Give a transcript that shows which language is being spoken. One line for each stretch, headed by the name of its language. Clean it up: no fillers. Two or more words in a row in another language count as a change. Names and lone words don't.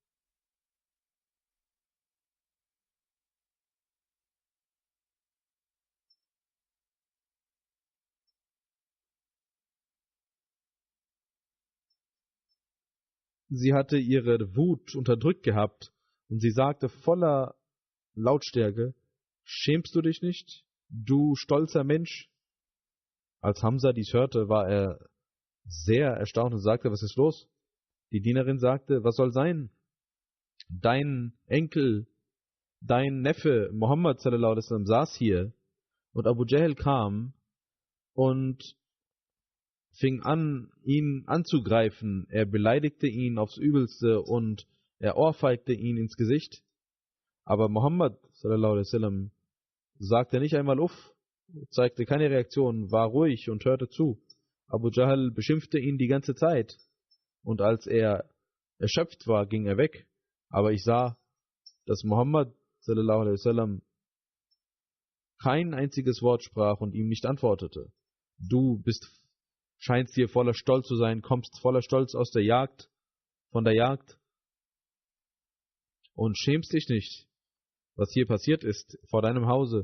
German: Sie hatte ihre Wut unterdrückt gehabt und sie sagte voller Lautstärke: Schämst du dich nicht, du stolzer Mensch? Als Hamza dies hörte, war er sehr erstaunt und sagte: Was ist los? Die Dienerin sagte: Was soll sein? Dein Enkel, dein Neffe Muhammad
Arabic: صلى الله عليه وسلم
German: saß hier, und Abu Jahl kam und fing an, ihn anzugreifen. Er beleidigte ihn aufs Übelste und er ohrfeigte ihn ins Gesicht. Aber Muhammad
Arabic: صلى الله عليه وسلم
German: sagte nicht einmal uff, zeigte keine Reaktion, war ruhig und hörte zu. Abu Jahl beschimpfte ihn die ganze Zeit, und als er erschöpft war, ging er weg. Aber ich sah, dass Muhammad
Arabic: صلى الله عليه وسلم
German: kein einziges Wort sprach und ihm nicht antwortete. Du scheinst hier voller Stolz zu sein, kommst voller Stolz aus der Jagd, von der Jagd, und schämst dich nicht, was hier passiert ist, vor deinem Hause.